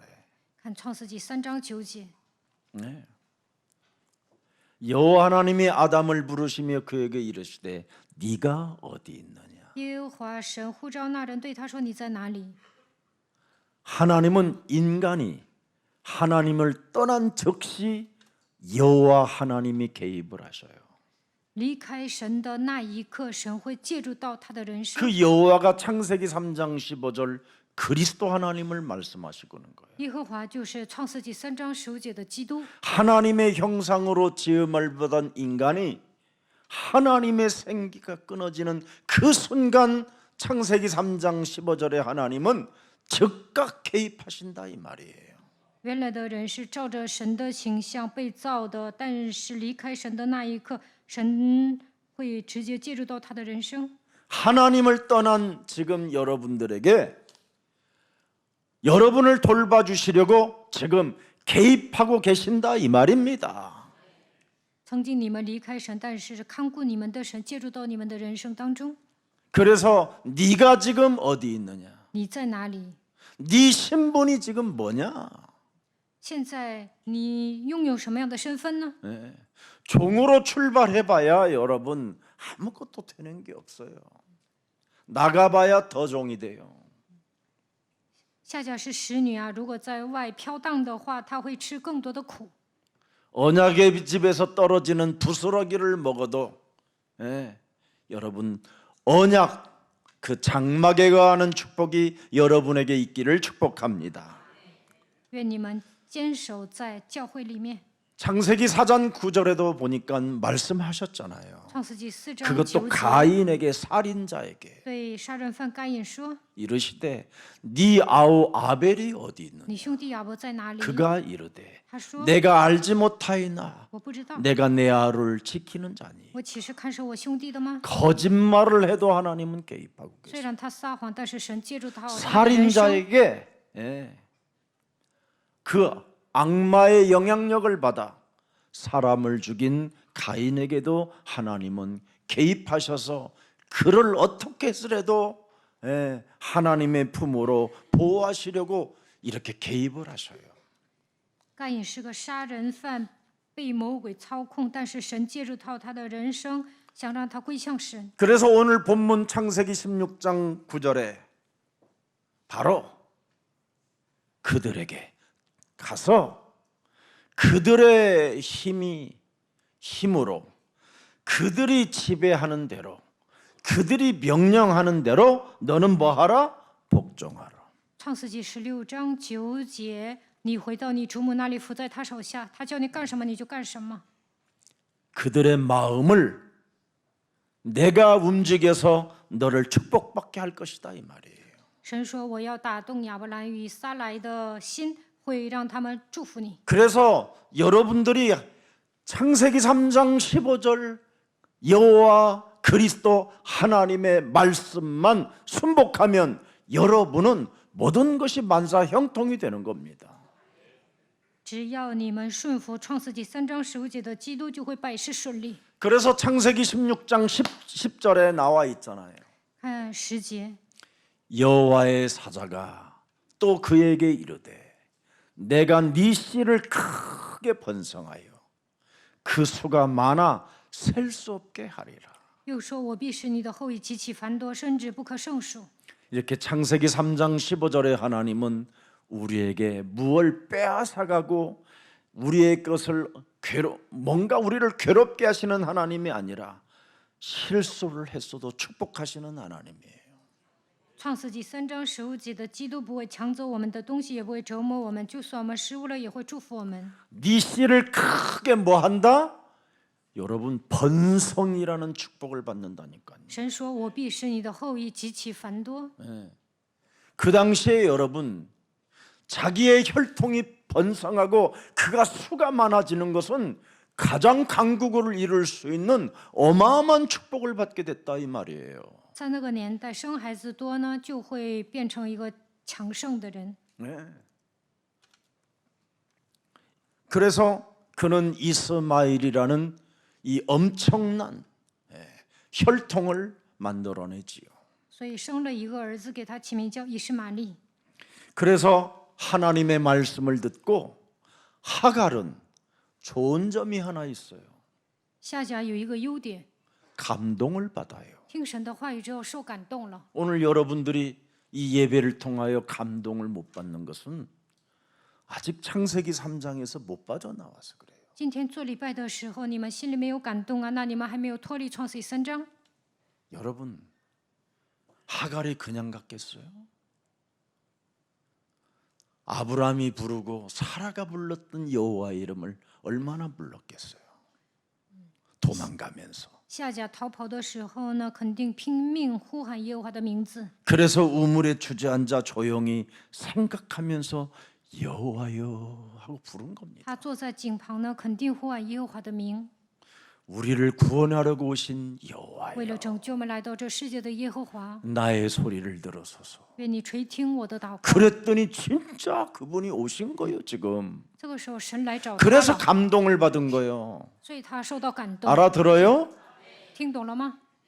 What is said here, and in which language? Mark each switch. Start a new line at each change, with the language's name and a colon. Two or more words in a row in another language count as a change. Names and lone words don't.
Chinese: 看创世纪3章9节，
Korean: 네. 여호와 하나님이 아담을 부르시며 그에게 이르시되 네가 어디 있느냐.
Chinese: 耶和华神呼召那人，对他说：“你在哪里？”
Korean: 하나님은 인간이 하나님을 떠난 즉시 여호와 하나님이 개입을 하셔요.
Chinese: 离开神的那一刻，神会介入到他的人生。
Korean: 그 여호와가 창세기 3장 15절 그리스도 하나님을 말씀하시고는 거예요.
Chinese: 耶和华就是创世纪3章15节的基督。
Korean: 하나님의 형상으로 지음을 받은 인간이 하나님의 생기가 끊어지는 그 순간 창세기 3장 15절에 하나님은 즉각 개입하신다 이 말이에요.
Chinese: 原来的人是照着神的形象被造的，但是离开神的那一刻，神会直接介入到他的人生。
Korean: 하나님을 떠난 지금 여러분들에게 여러분을 돌봐주시려고 지금 개입하고 계신다 이 말입니다.
Chinese: 曾经你们离开神，但是看顾你们的神介入到你们的人生当中。
Korean: 그래서 네가 지금 어디 있느냐?
Chinese: 你在哪里？
Korean: 네 신분이 지금 뭐냐?
Chinese: 现在你拥有什么样的身份呢？
Korean: 네. 종으로 출발해봐야 여러분 아무것도 되는 게 없어요. 나가봐야 더 종이 돼요.
Chinese: 夏甲是使女啊，如果在外飘荡的话，她会吃更多的苦。
Korean: 언약의 집에서 떨어지는 부스러기를 먹어도 여러분 언약 그 장막에 거하는 축복이 여러분에게 있기를 축복합니다.
Chinese: 愿你们坚守在教会里面。
Korean: 창세기 4장 9절에도 보니까 말씀하셨잖아요.
Chinese: 创世纪4章
Korean: 그것도
Chinese: 9节
Korean: 가인에게 살인자에게
Chinese: 对杀人犯该隐说
Korean: 이르시되 네 아우 아벨이 어디 있느냐?
Chinese: 你兄弟亚伯在哪里？
Korean: 그가 이르되
Chinese: 他说
Korean: 내가 알지 못하이나
Chinese: 我不知道，
Korean: 내가 내 아를 지키는 자니
Chinese: 我岂是看守我兄弟的吗？
Korean: 거짓말을 해도 하나님은 개입하고
Chinese: 虽
Korean: 계세요.
Chinese: 然他撒谎，但是神介入他他的人生。
Korean: 살인자에게 그 악마의 영향력을 받아 사람을 죽인 가인에게도 하나님은 개입하셔서 그를 어떻게 해서라도 하나님의 품으로 보호하시려고 이렇게 개입을 하셔요.
Chinese: 该隐是个杀人犯， 被魔鬼操控，但是神介入到他的人生，想让他归向神。
Korean: 그래서 오늘 본문 창세기 16장 9절에 바로 그들에게 가서 그들의 힘으로 그들이 지배하는 대로 그들이 명령하는 대로 너는 뭐하라? 복종하라.
Chinese: 创世纪16章9节，你回到你主母那里，伏在他手下，他叫你干什么你就干什么。
Korean: 그들의 마음을 내가 움직여서 너를 축복받게 할 것이다 이 말이에요.
Chinese: 神说：“我要打动亚伯兰与撒来的心，会让他们祝福你。”
Korean: 그래서 여러분들이 창세기 3장 15절 여호와 그리스도 하나님의 말씀만 순복하면 여러분은 모든 것이 만사 형통이 되는 겁니다.
Chinese: 只要你们顺服创世纪3章15节的基督，就会百事顺利。
Korean: 그래서 창세기 16장 10절에 나와 있잖아요.
Chinese: 看10节，
Korean: 여호와의 사자가 또 그에게 이르되 내가 네 씨를 크게 번성하여 그 수가 많아 셀 수 없게 하리라.
Chinese: 又说：“我必使你的后裔极其繁多，甚至不可胜数。”
Korean: 이렇게 창세기 3장 15절에 하나님은 우리에게 무엇을 빼앗아가고 우리의 것을 뭔가 우리를 괴롭게 하시는 하나님이 아니라 실수를 했어도 축복하시는 하나님이에요.
Chinese: 创世纪3章15节的基督不会抢走我们的东西，也不会折磨我们，就算我们失误了，也会祝福我们。
Korean: 네 씨를 크게 뭐 한다? 여러분 번성이라는 축복을 받는다니까요.
Chinese: 神说：“我必使你的后裔极其繁多。”
Korean: 그 당시에 여러분 자기의 혈통이 번성하고 그가 수가 많아지는 것은 가장 강국을 이룰 수 있는 어마어마한 축복을 받게 됐다 이 말이에요.
Chinese: 在那个年代，生孩子多呢，就会变成一个强盛的人。
Korean: 그래서 그는 이스마엘이라는 이 엄청난 혈통을 만들어내지요.
Chinese: 所以生了一个儿子，给他起名叫以实玛利。
Korean: 그래서 하나님의 말씀을 듣고 하갈은 좋은 점이 하나 있어요.
Chinese: 夏甲有一个优点，
Korean: 감동을 받아요.
Chinese: 听神的话语之后受感动了。
Korean: 오늘 여러분들이 이 예배를 통하여 감동을 못 받는 것은 아직 창세기 3장에서 못 빠져나와서 그래요.
Chinese: 今天做礼拜的时候，你们心里没有感动啊，那你们还没有脱离创世纪3章。
Korean: 여러분 하갈이 그냥 갔겠어요? 아브라함이 부르고 사라가 불렀던 여호와의 이름을 얼마나 불렀겠어요? 도망가면서.
Chinese: 夏甲逃跑的时候呢，肯定拼命呼喊耶和华的名字。
Korean: 그래서 우물에 주저앉아 조용히 생각하면서 여호와여 하고 부른 겁니다.
Chinese: 他坐在井旁呢，肯定呼喊耶和华的名。
Korean: 우리를 구원하려고 오신
Chinese: 为
Korean: 여호와여
Chinese: 了拯救我们来到这世界的耶和华，
Korean: 나의 소리를 들어서서.
Chinese: 愿你垂听我的祷告。
Korean: 그랬더니 진짜 그분이 오신 거예요 지금.
Chinese: 这个时候，神来找他
Korean: 그래서
Chinese: 了，
Korean: 감동을 받은 거예요.
Chinese: 所以他受到感动。
Korean: 알아들어요?
Chinese: 听懂了吗？